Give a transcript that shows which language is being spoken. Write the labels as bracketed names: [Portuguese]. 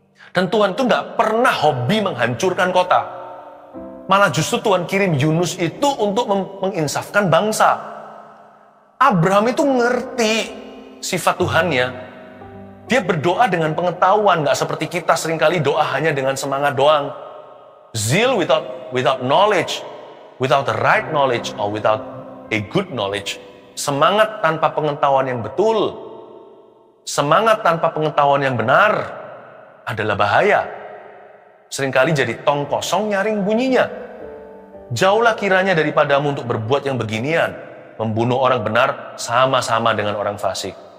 [Indonesian] Dan Tuhan itu nggak pernah hobi menghancurkan kota. Malah justru Tuhan kirim Yunus itu untuk menginsafkan bangsa. Abraham itu ngerti sifat Tuhannya. Dia berdoa dengan pengetahuan, nggak seperti kita seringkali doa hanya dengan semangat doang. [English] Zeal without knowledge, without the right knowledge, or without a good knowledge. [Indonesian] Semangat tanpa pengetahuan yang betul, semangat tanpa pengetahuan yang benar adalah bahaya. Seringkali jadi tong kosong nyaring bunyinya. Jauhlah kiranya daripadamu untuk berbuat yang beginian, membunuh orang benar sama-sama dengan orang fasik.